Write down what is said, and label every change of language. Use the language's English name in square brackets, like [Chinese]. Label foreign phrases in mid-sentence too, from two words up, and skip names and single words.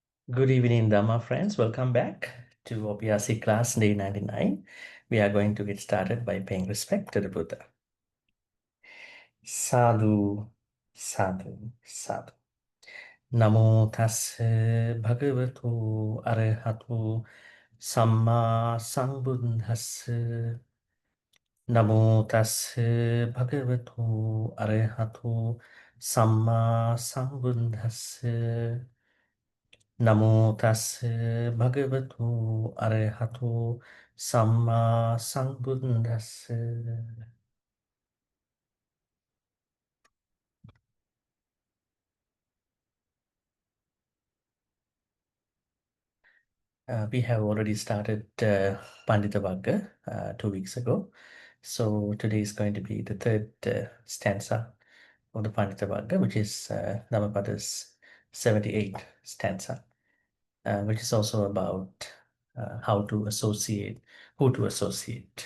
[English] Good evening, Dhamma friends. Welcome back to OPRC class day 99. We are going to get started by paying respect to the Buddha. [Pali] Sadhu, sadhu, sadhu. Namo tassa bhagavato arahato samma sambuddhassa. Namo tassa bhagavato arahato samma sambuddhassa. Namo tassa bhagavato arahato samma sambuddhassa. [English] We have already started Pandita Vagga 2 weeks ago. So today is going to be the third stanza of the Pandita Vagga, which is Dhammapada's 78th stanza, which is also about how to associate, who to associate.